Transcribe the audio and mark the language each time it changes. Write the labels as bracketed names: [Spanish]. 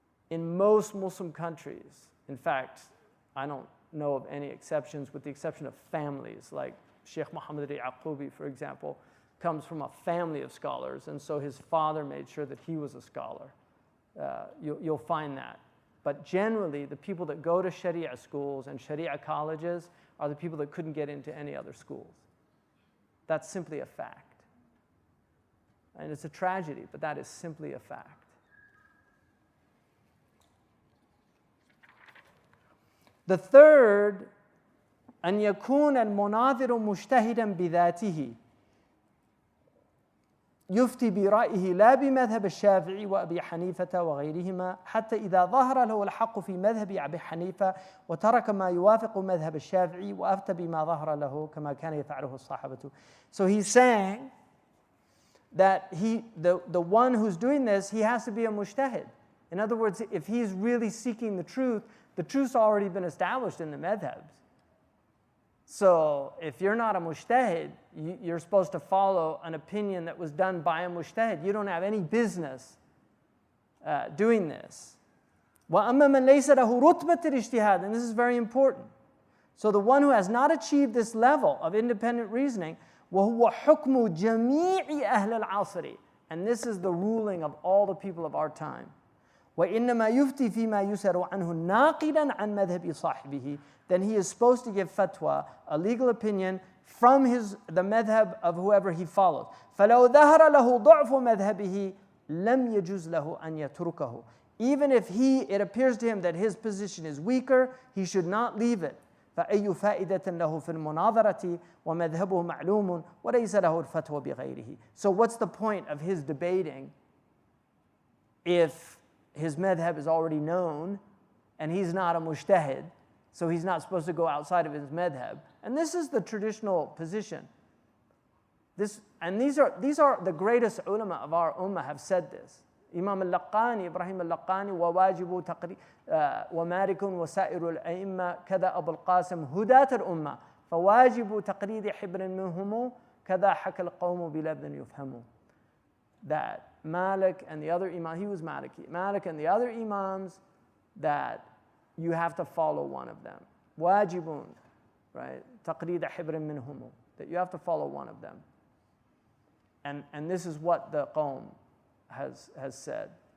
[English] In most Muslim countries, in fact, I don't know of any exceptions with the exception of families, like Shaykh Muhammad al-Yaqubi, for example, comes from a family of scholars, and so his father made sure that he was a scholar. You'll find that. But generally, the people that go to Sharia schools and Sharia colleges are the people that couldn't get into any other schools. That's simply a fact. And it's a tragedy, but that is simply a fact. The third, [Arabic] أن يكون المناظر مجتهدا بذاته يفتي برأيه لا بمذهب الشافعي وأبي حنيفة وغيرهما حتى إذا ظهر له الحق في مذهب أبي حنيفة وترك ما يوافق مذهب الشافعي وأفتى بما ظهر له كما كان يفعله الصحابة. [English] So he's saying that the one who's doing this, he has to be a mujtahid. In other words, if he's really seeking the truth's already been established in the madhabs. So if you're not a mujtahid, you're supposed to follow an opinion that was done by a mujtahid. You don't have any business doing this. [Arabic] وَأَمَّا مَنْ لَيْسَ لَهُ رُتْبَةِ الْإِجْتِهَادِ, [English] and this is very important. So the one who has not achieved this level of independent reasoning, [Arabic] وَهُوَ حُكْمُ جَمِيعِ أَهْلِ الْعَصْرِ, [English] and this is the ruling of all the people of our time. [Arabic] وَإِنَّمَا يُفْتِي فِي مَا يُسَرُ عَنْهُ نَاقِدًا عَنْ مَذْهَبِ صَاحِبِهِ, [English] then he is supposed to give fatwa, a legal opinion, from the madhab of whoever he follows. [Arabic] فَلَوْ ظَهَرَ لَهُ ضَعْفُ مَذْهَبِهِ لَمْ يَجُزْ لَهُ أَنْ يَتْرُكَهُ. [English] Even if it appears to him that his position is weaker, he should not leave it. [Arabic] فأي فائدة له في المناظرة ومذهبه معلوم وليس له الفتوى بغيره. [English] So what's the point of his debating if his madhab is already known and he's not a mujtahid, so he's not supposed to go outside of his madhab? And this is the traditional position. These are the greatest ulama of our ummah have said this. [Arabic] Imam al-Laqani, Ibrahim al-Laqani, وواجب تقرير ومالك وسائر الأئمة كذا أبو القاسم هداة الأمة فواجب تقرير حبر منهم كذا حكى القوم بلبن يفهموا. [English] That Malik and the other Imam, he was Maliki, Malik and the other Imams, that you have to follow one of them. Wajibun, right? [Arabic] تقرير حبر منهم, [English] that you have to follow one of them. And this is what the Qawm has said.